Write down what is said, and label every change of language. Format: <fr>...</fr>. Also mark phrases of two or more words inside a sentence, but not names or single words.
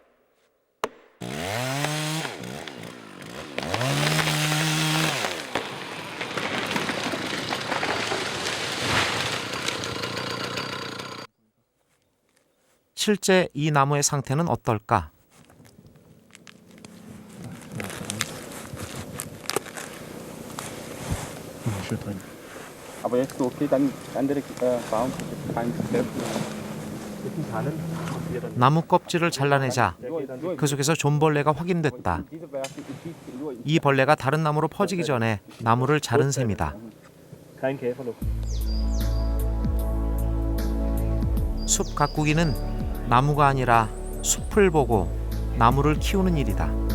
<ko>실제 이 나무의 상태는 어떨까?</ko> <de>Aber jetzt okay, dann direkt Baum rein.</de> <ko>나무 껍질을 잘라내자 그 속에서 존벌레가 확인됐다. 이 벌레가 다른 나무로 퍼지기 전에 나무를 자른 셈이다. 숲 가꾸기는 나무가 아니라 숲을 보고 나무를 키우는 일이다.</ko>